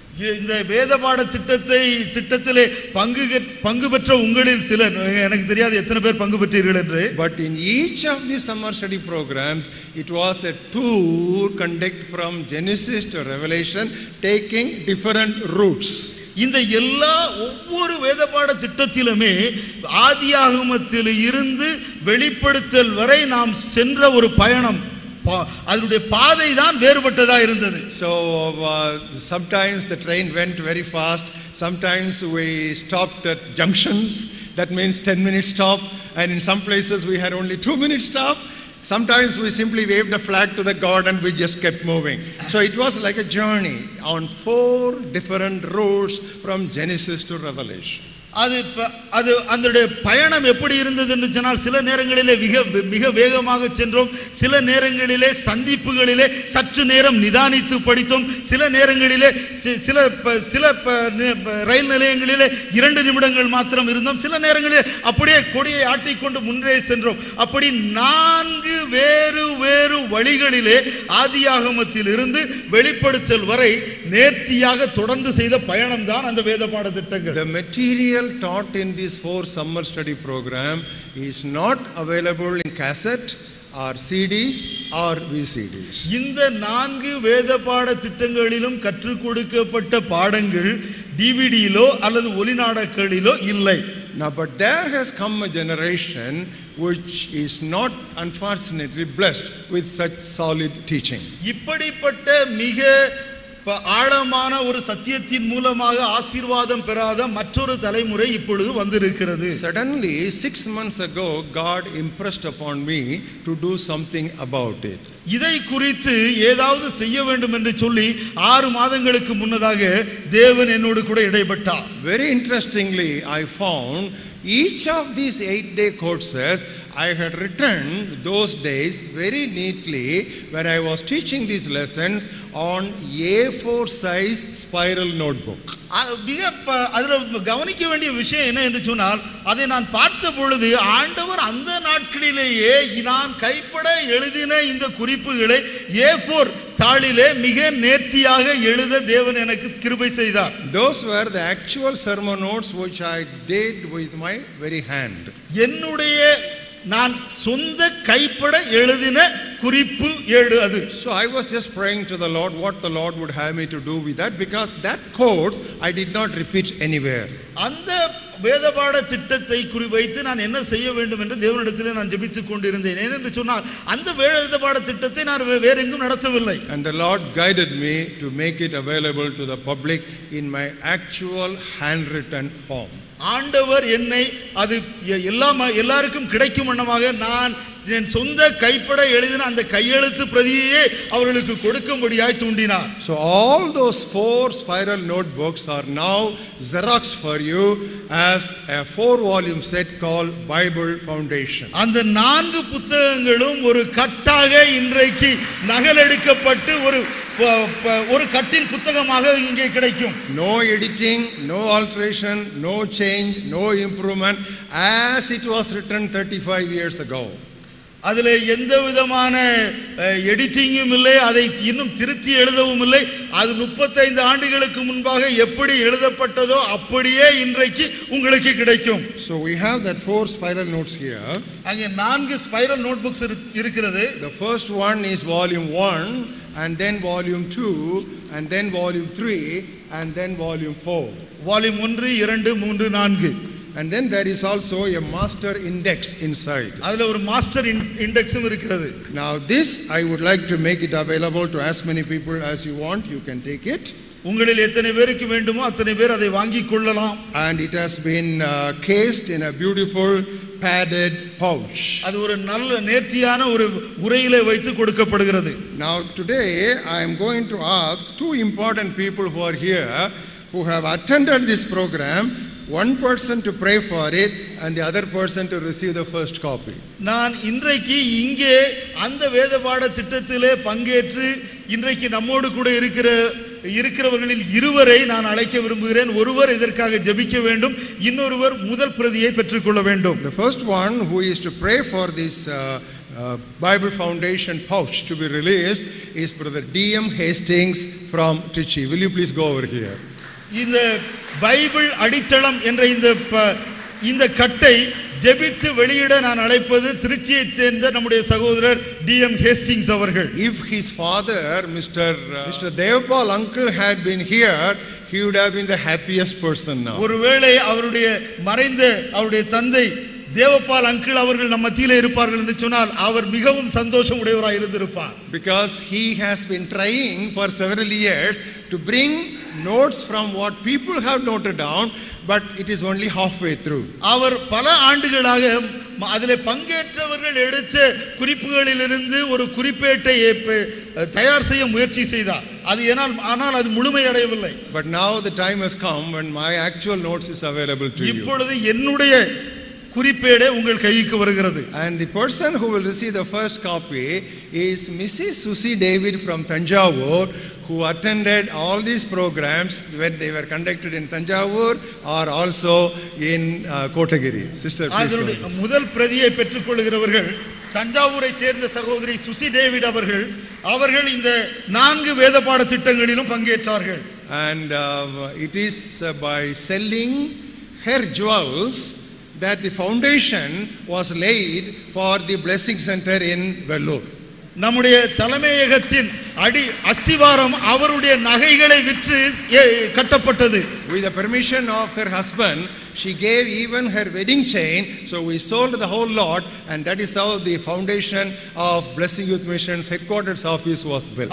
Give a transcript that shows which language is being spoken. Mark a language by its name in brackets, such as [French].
[Tamil] இந்த வேதபாட திட்டத்திலே பங்கு பெற்ற உங்களில் சிலர், எனக்கு தெரியாது எத்தனை பேர் பங்கு பெற்றீர்கள் என்று. [English] But in each of these summer study programs, it was a tour conducted from Genesis to Revelation, taking different routes. [Tamil] இந்த எல்லா ஒவ்வொரு வேதபாட திட்டத்திலுமே ஆதியாகமத்தில் இருந்து வெளிப்படுத்தல் வரை நாம் சென்ற ஒரு பயணம், அதனுடைய பாதை தான் வேறுபட்டதா இருந்தது. [English] So sometimes the train went very fast, sometimes we stopped at junctions, that means 10-minute stop, and in some places we had only 2-minute stop. Sometimes we simply waved the flag to the God and we just kept moving. So it was like a journey on 4 different routes from Genesis to Revelation. [Tamil] அது அந்த பயணம் எப்படி இருந்தது என்று சொன்னால், சில நேரங்களிலே மிக வேகமாக சென்றோம், சில நேரங்களிலே சந்திப்புகளிலே சற்று நேரம் நிதானித்து படித்தோம், சில நேரங்களிலே சில ரயில் நிலையங்களிலே 2 நிமிடங்கள் மாத்திரம் இருந்தோம், சில நேரங்களிலே அப்படியே கொடியை ஆட்டிக்கொண்டு முன்னே சென்றோம். அப்படி 4 வேறு வழிகளிலே ஆதியாகமத்தில் இருந்து வெளிப்படுத்தல் வரை நேர்த்தியாக தொடர்ந்து செய்த பயணம் தான் அந்த வேத பாட திட்டங்கள். [English] The material taught in this 4 summer study program is not available in cassette or CDs or VCDs. [Tamil] இந்த 4 வேத பாட திட்டங்களிலும் கற்றுக் கொடுக்கப்பட்ட பாடங்கள் டிவிடியிலோ அல்லது ஒலிநாடகங்களிலோ இல்லை. [English] Now but there has come a generation which is not unfortunately blessed with such solid teaching. [Tamil] இப்படிப்பட்ட மிக ஆழமான ஒரு சத்தியத்தின் மூலமாக ஆசீர்வாதம் பெறாத மற்றொரு தலைமுறை இப்பொழுது வந்திருக்கிறது. [English] Suddenly 6 months ago God impressed upon me to do something about it. [Tamil] இதை குறித்து ஏதாவது செய்ய வேண்டும் என்று சொல்லி 6 மாதங்களுக்கு முன்னதாக தேவன் என்னோடு கூட இடைப்பட்டார். [English] Very interestingly, I found each of these 8-day courses I had written those days very neatly when I was teaching these lessons on A4 size spiral notebook. [Tamil] அதில் கவனிக்க வேண்டிய விஷயம் என்ன என்று சொன்னால், அதை நான் பார்த்த பொழுது ஆண்டவர் அந்த நாட்களிலேயே நான் கைப்பட எழுதின இந்த குறிப்புகளை A4 தாளிலே மிக நேர்த்தியாக எழுத தேவன் எனக்கு கிருபை செய்தார். [English] Those were the actual sermon notes which I did with my very hand. [Tamil] என்னுடைய நான் சொந்த கைப்பட எழுதின குறிப்பு ஏடு அது. [English] So I was just praying to the Lord what the Lord would have me to do with that, because that course I did not repeat anywhere. [Tamil] அந்த வேதபாட திட்டத்தை குறிவைத்து நான் என்ன செய்ய வேண்டும் என்று தேவனிடத்தில் நான் ஜெபித்துக் கொண்டிருந்தேன். ஏனென்று சொன்னால் அந்த வேதபாட திட்டத்தை நான் வேற எங்கும் நடத்தவில்லை. [English] And the Lord guided me to make it available to the public in my actual handwritten form. [Tamil] ஆண்டவர் என்னை அது எல்லாருக்கும் கிடைக்கும் வண்ணமாக நான் என் சொந்த கைப்பட எழுதின அந்த கையெழுத்து பிரதியை அவர்களுக்கு கொடுக்கும்படியாய் தூண்டினார். [English] So all those 4 spiral notebooks are now Xerox for you as a 4-volume set called Bible Foundation. [Tamil] அந்த 4 புத்தகங்களும் ஒரு கட்டாக இன்றைக்கு நகலெடுக்கப்பட்டு ஒரு கட்டின் புத்தகமாக இங்கே கிடைக்கும். [English] No editing, no alteration, no change, no improvement, as it was written 35 years ago. [Tamil] அதில் எந்த விதமான எடிட்டிங்கும் இல்லை, அதை இன்னும் திருத்தி எழுதவும் இல்லை. அது 35 ஆண்டுகளுக்கு முன்பாக எப்படி எழுதப்பட்டதோ அப்படியே இன்றைக்கு உங்களுக்கு கிடைக்கும். [English] So we have that 4 spiral notes here. [Tamil] அங்கே 4 ஸ்பைரல் நோட்புக்ஸ் இருக்கிறது. [English] The first one is volume 1, and then volume 2, and then volume 3, and then volume 4. [Tamil] Volume 1, 2, 3, 4. [English] And then there is also a master index inside. [Tamil] அதுல ஒரு master இண்டெக்ஸும் இருக்கிறது. [English] Now this I would like to make it available to as many people as you want. You can take it. [Tamil] உங்களில் எத்தனை பேருக்கு வேண்டுமோ அத்தனை பேர் அதை வாங்கிக் கொள்ளலாம். [English] And it has been cased in a beautiful padded pouch. [Tamil] அது ஒரு நல்ல நேர்த்தியான ஒரு உரையிலே வைத்து கொடுக்கப்படுகிறது. [English] Now today I am going to ask 2 important people who are here who have attended this program, one person to pray for it and the other person to receive the first copy. [Tamil] நான் இன்றைக்கு இங்கே அந்த வேதபாட திட்டத்திலே பங்கேற்று இன்றைக்கு நம்மோடு கூட இருக்கிறவர்களில் 2 நான் அழைக்க விரும்புகிறேன். ஒருவர் இதற்காக ஜெபிக்க வேண்டும், இன்னொருவர் முதல் பிரதியை பெற்றுக்கொள்ள வேண்டும். [English] The first one who is to pray for this Bible Foundation pouch to be released is Brother D.M. Hastings from Trichy. Will you please go over here? [Tamil] இந்த பைபிள் அடித்தளம் என்ற இந்த கட்டை ஜெபித்து வெளியிட நான் அழைப்பது திருச்சியை சேர்ந்த நம்முடைய சகோதரர் D.M. Hastings அவர்கள். [English] If his father Mr. Devpal uncle had been here, he would have been the happiest person now. [Tamil] ஒருவேளை அவருடைய தந்தை தேவபால் அங்கிள் அவர்கள் நம்ம மத்தியிலே இருப்பார்கள் என்று சொன்னால் அவர் மிகவும் சந்தோஷம் உடையவராய் இருந்திருப்பார். [English] Because he has been trying for several years to bring notes from what people have noted down, but it is only halfway through. [Tamil] அவர் பல ஆண்டுகளாக அதிலே பங்கேற்றவர்கள் எடுத்த குறிப்புகளிலிருந்து ஒரு குறிப்பேட்டை தயார் செய்ய முயற்சி செய்தார். ஆனால் அது முழுமையடையவில்லை. [English] But now the time has come when my actual notes is available to you. [Tamil] இப்பொழுது என்னுடைய குறிப்பேடே உங்கள் கைக்கு வருகிறது. [English] And the person who will receive the first copy is Mrs. Susie David from Tanjavur, who attended all these programs when they were conducted in Tanjavur or also in Kotagiri. Sister, please go. [Tamil] முதல் பிரதியை பெற்றுக்கொள்கிறவர்கள் தஞ்சாவூரை சேர்ந்த சகோதரி Susi David அவர்கள் இந்த 4 வேதபாட திட்டங்களிலும் பங்கேற்றார்கள். [English] And it is by selling her jewels that the foundation was laid for the Blessing Center in Vellore. [Tamil] நம்முடைய தலைமையகத்தின் அஸ்திவாரம் அவருடைய நகைகளை விற்று கட்டப்பட்டது. [English] With the permission of her husband, she gave even her wedding chain, so we sold the whole lot, and that is how the foundation of Blessing Youth Mission's headquarters office was built.